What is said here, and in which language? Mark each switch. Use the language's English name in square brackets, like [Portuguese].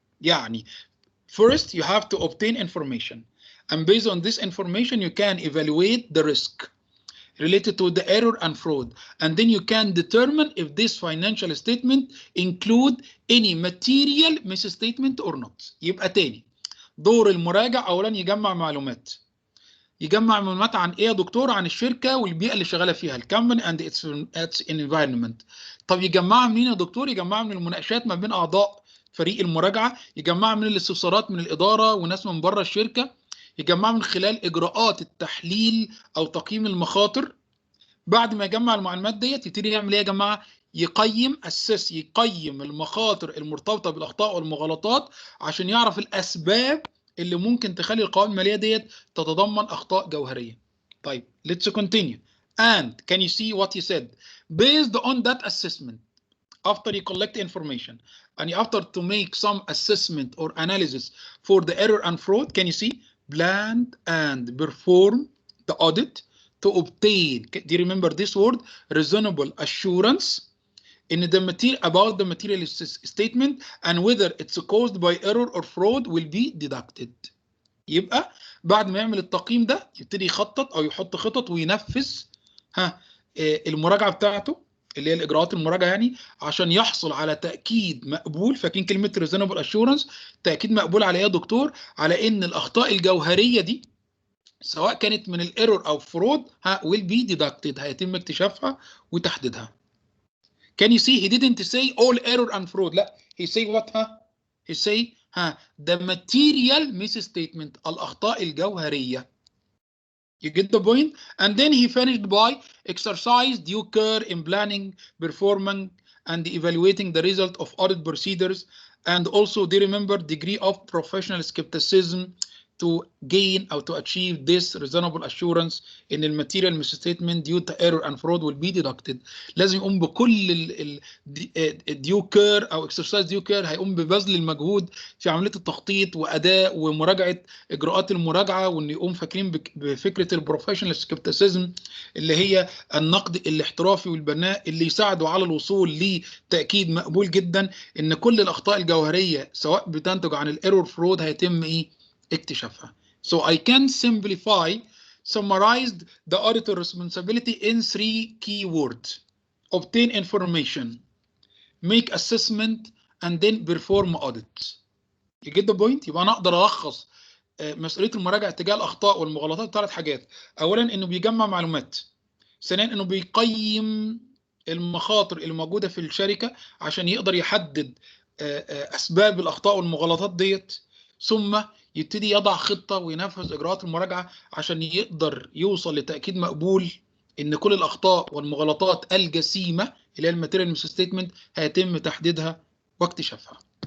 [English] يعني first you have to obtain information, and based on this information you can evaluate the risk related to the error and fraud, and then you can determine if this financial statement include any material misstatement or not. [Arabic] يبقى تاني دور المراجع اولا يجمع معلومات. يجمع معلومات عن ايه يا دكتور؟ عن الشركه والبيئه اللي شغاله فيها، الكمباني [English] and its environment. [Arabic] طب يجمعها منين يا دكتور؟ يجمعها من المناقشات ما بين اعضاء فريق المراجعه، يجمعها من الاستفسارات من الاداره وناس من بره الشركه، يجمعها من خلال اجراءات التحليل او تقييم المخاطر. بعد ما يجمع المعلومات ديت يبتدي يعمل ايه يا جماعه؟ يقيم يقيم المخاطر المرتبطه بالاخطاء والمغالطات عشان يعرف الاسباب اللي ممكن تخلي القوائم الماليه ديت تتضمن اخطاء جوهريه. [English] طيب let's continue. And can you see what he said? Based on that assessment, after you collect information and you after to make some assessment or analysis for the error and fraud, can you see? Plan and perform the audit to obtain, do you remember this word? Reasonable assurance in the material about the material statement and whether it's caused by error or fraud will be deducted. [Arabic] يبقى بعد ما يعمل التقييم ده يبتدي يخطط او يحط خطط وينفذ المراجعه بتاعته اللي هي الاجراءات المراجعه يعني عشان يحصل على تاكيد مقبول. فاكرين كلمه reasonable assurance؟ تاكيد مقبول على ايه يا دكتور؟ على ان الاخطاء الجوهريه دي سواء كانت من الايرور او فرود [English] will be deducted، [Arabic] هيتم اكتشافها وتحديدها. [English] Can you see he didn't say all error and fraud؟ لا، he say what؟ he say the material misstatement، [Arabic] الأخطاء الجوهرية. [English] You get the point? And then he finished by exercise due care in planning, performing, and evaluating the result of audit procedures, and also they remember degree of professional skepticism to gain or to achieve this reasonable assurance in the material misstatement due to error and fraud will be deducted. [Arabic] لازم يقوم بكل due care او [English] exercise due care، [Arabic] هيقوم ببذل المجهود في عمليه التخطيط واداء ومراجعه اجراءات المراجعه، وان يقوم فاكرين بفكره البروفيشنال سكيبتيسيزم اللي هي النقد الاحترافي والبناء اللي يساعدوا على الوصول لتاكيد مقبول جدا ان كل الاخطاء الجوهريه سواء بتنتج عن الايرور فرود هيتم اكتشافها. [English] So I can summarize the auditor responsibility in 3 key words: obtain information, make assessment, and then perform audit. You get the point؟ [Arabic] يبقى انا اقدر الخص مسؤوليه المراجعه تجاه الاخطاء والمغالطات 3 حاجات. اولا انه بيجمع معلومات، ثانيا انه بيقيم المخاطر اللي موجوده في الشركه عشان يقدر يحدد اسباب الاخطاء والمغالطات ديت، ثم يبتدي يضع خطه وينفذ اجراءات المراجعه عشان يقدر يوصل لتاكيد مقبول ان كل الاخطاء والمغالطات الجسيمه اللي هي الماتيريال ميسستيتمنت هيتم تحديدها واكتشافها.